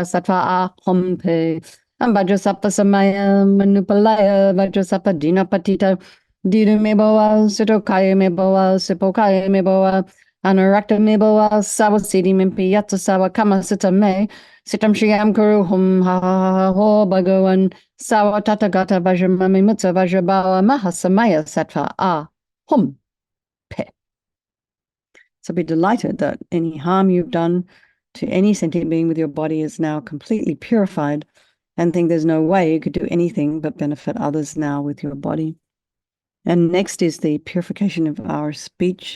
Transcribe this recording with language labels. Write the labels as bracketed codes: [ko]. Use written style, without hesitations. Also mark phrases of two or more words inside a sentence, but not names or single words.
[sa] Satva A Humpe and Bajrasapa Samaya Manupalaya Bajrasapa Dina Patita Dida Meboa Sitokaya Meboa Sipokaya Meboa Anurakta meboa sawasidi mimpi yatsa sawa kama sita me sitam shiam kuru hum ha ha ha ha ho bhagawan sawa tata gata vajramami mutsa vajrabawa mahasamaya sattva a hum pe. [en] So be delighted that any harm you've done to any sentient being with your body is now completely purified, and think there's no way you could do anything but benefit others now with your body. And next is the purification of our speech.